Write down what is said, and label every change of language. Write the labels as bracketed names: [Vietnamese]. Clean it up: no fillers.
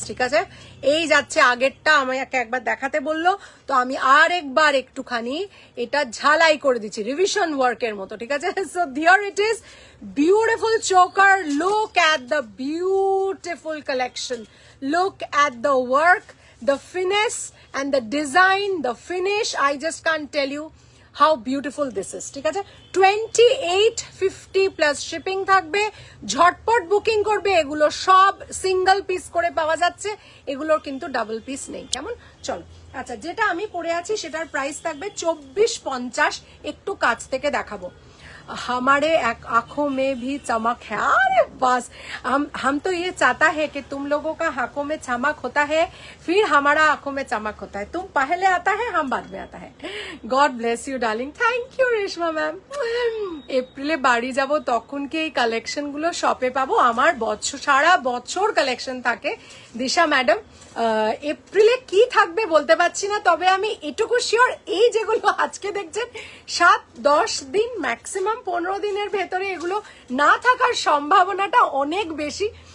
[Bangla] ঠিক আছে, এই যাচ্ছে আগেরটা আমাকে একবার দেখাতে বললো তো আমি আর একবার একটুখানি এটা ঝালাই করে দিচ্ছি রিভিশন ওয়ার্কের মতো। [English] ঠিক আছে, so here it is beautiful choker, look at the beautiful collection, look at the work, the finesse and the design, the finish. I just can't tell you how beautiful this is. [Bangla] ঠিক আছে, 2850 plus shipping থাকবে, ঝটপট booking করবে। এগুলো সব single piece করে পাওয়া যাচ্ছে, এগুলোর কিন্তু ডাবল পিস নেই। কেমন, চলো। আচ্ছা, যেটা আমি পরে আছি সেটার প্রাইস থাকবে 2450। একটু কাছ থেকে দেখাবো। [Hindi] हमारे आंखों में भी चमक है, अरे बस हम तो ये चाहता है कि तुम लोगों का आंखों में चमक होता है, फिर हमारा आंखों में चमक होता है। तुम पहले आता है, हम बाद में आता है। [English] God bless you darling, thank you [Hindi] Reshma ma'am. [Bangla] এপ্রিলে বাড়ি যাব তখন কি এই কালেকশন গুলো শপে পাবো? আমার সারা বছর কালেকশন থাকে দিশা ম্যাডাম। এপ্রিলে কি থাকবে বলতে পারছি না, তবে আমি এটুকু শিওর এই যেগুলো আজকে দেখছেন 7-10 দিন ম্যাক্সিমাম 15 দিনের ভেতরে এগুলো না থাকার সম্ভাবনাটা অনেক বেশি।